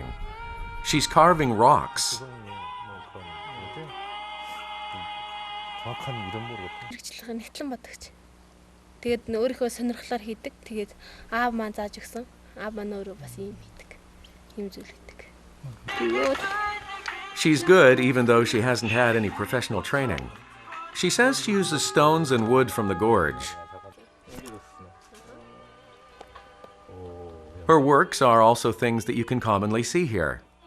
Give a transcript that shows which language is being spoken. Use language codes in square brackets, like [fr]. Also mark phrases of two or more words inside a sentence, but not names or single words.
[en] She's carving rocks. [mn] хэрэгжлэх нь хэвлэн бодогч. Тэгээд өөрийнхөө сонирхлоор хийдэг. Тэгээд аав маань зааж өгсөн. Аав маань өөрөө бас ийм хийдэг. Ийм зүйл хийдэг. [en] She's good even though she hasn't had any professional training. She says she uses stones and wood from the gorge. Her works are also things that you can commonly see here.